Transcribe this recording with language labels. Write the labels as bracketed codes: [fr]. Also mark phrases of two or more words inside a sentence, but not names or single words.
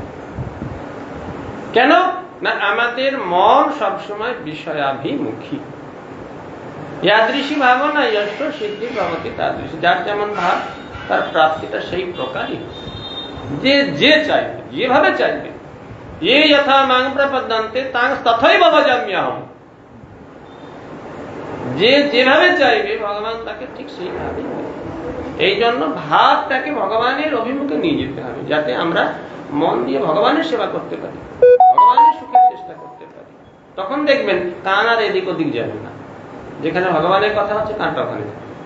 [bn] কেন না, আমাদের মন সবসময় বিষয়াভিমুখী। [sa] ইয়াদৃশী ভাবনা যশ সিদ্ধি ভবতি তাদৃশী, [bn] যার যেমন ভাব তার প্রাপ্তিটা সেই প্রকারই। যে যে চাইবে, যেভাবে চাইবে, [sa] ये यथा मांग प्रपद्यन्ते तां तथैव भजाम्यहम्, [bn] যে যেভাবে চাইবে ভগবান তাকে ঠিক সেইভাবে। এই জন্য ভাবটাকে ভগবানের অভিমুখে নিয়ে যেতে হবে, যাতে আমরা মন দিয়ে ভগবানের সেবা করতে পারি, ভগবানের সুখের চেষ্টা করতে পারি। তখন দেখবেন কান আর এদিক ওদিক যাবে না, যেখানে ভগবানের কথা হচ্ছে কানটা ওখানে যাবে।